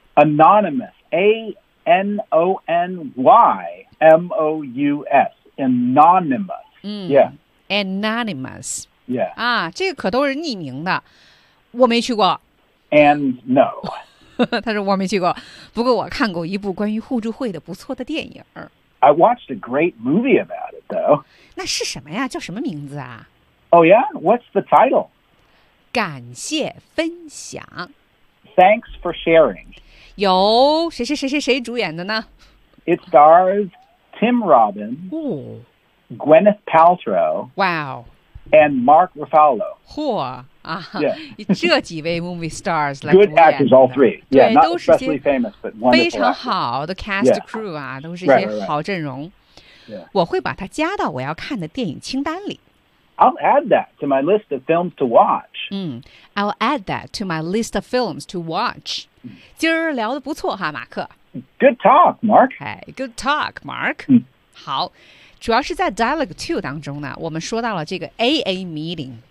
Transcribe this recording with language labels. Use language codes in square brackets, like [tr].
[en] Anonymous, A N O N Y M O U S, anonymous. Yeah. Anonymous. Yeah. [zh] 啊，这个可都是匿名的，我没去过。 [en] And no. [zh] 他说我没去过，不过我看过一部关于互助会的不错的电影。 [en] I watched a great movie about it, though. [zh] 那是什么呀？叫什么名字啊 [en] ？Oh yeah, what's the title? [zh] 感谢分享。 [en] Thanks for sharing. [zh] 有谁主演的呢 [en] ？It stars Tim Robbins, Gwyneth Paltrow, Wow, and Mark Ruffalo. [zh] 嚯！啊、 [en] yeah. ， [zh] 这几位 [en] movie stars [zh] 来 [en] Good actors, all three. Yeah, [zh] 对，都是些 [en] especially famous, but [zh] 非常好的 [en] cast crew [zh] 啊， [en] yeah. [zh] 都是一些好阵容。 [en] Right. [zh] 我会把它加到我要看的电影清单里。 [en] I'll add that to my list of films to watch. I'll add that to my list of films to watch. [zh] 今儿聊的不错哈，马克。 [en] Good talk, Mark. Okay, good talk, Mark.、 [zh] 好，主要是在 Dialogue Two 当中呢，我们说到了这个 AA meeting。